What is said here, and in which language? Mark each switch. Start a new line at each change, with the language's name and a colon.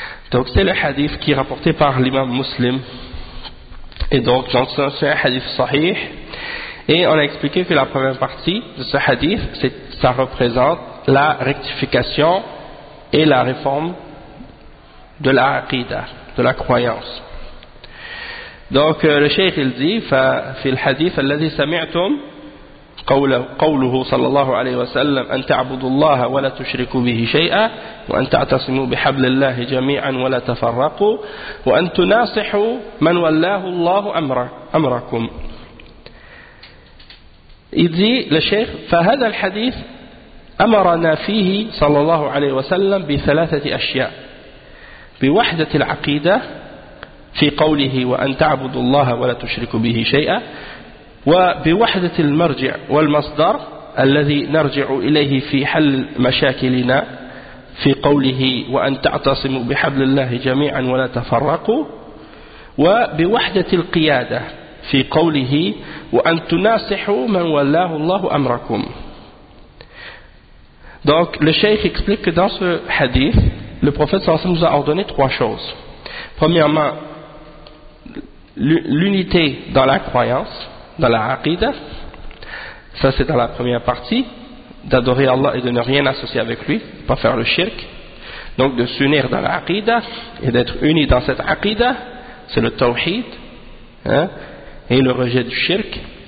French: Donc c'est le hadith qui est rapporté par l'imam Muslim. Et donc c'est un hadith sahih. Et on a expliqué que la première partie de ce hadith, ça représente la rectification et la réforme de la aqidah, de la croyance. Donc le cheikh il dit,
Arabic: في الحديث الذي سمعتم قوله صلى الله عليه وسلم أن تعبدوا الله ولا تشركوا به شيئا وأن تعتصموا بحبل الله جميعا ولا تفرقوا وأن تناصحوا من ولاه الله أمركم. يدي للشيخ فهذا الحديث أمرنا فيه صلى الله عليه وسلم بثلاثة أشياء: بوحدة العقيدة في قوله وأن تعبدوا الله ولا تشركوا به شيئا وبوحدة المرجع والمصدر الذي نرجع إليه في حل مشاكلنا في قوله وأن تعتصموا بحبل الله جميعا ولا تفرقوا وبوحدة القيادة في قوله وأن تناصحوا من ولاه الله أمركم.
French: Donc le Cheikh explique que dans ce hadith le prophète
Arabic: صلى الله عليه وسلم
French: nous a ordonné trois choses. Premièrement, l'unité dans la croyance, dans la aqidah, ça c'est dans la première partie, d'adorer Allah et de ne rien associer avec lui, pas faire le shirk, donc de s'unir dans la aqidah et d'être uni dans cette aqidah, c'est le tawhid, hein, et le rejet du shirk.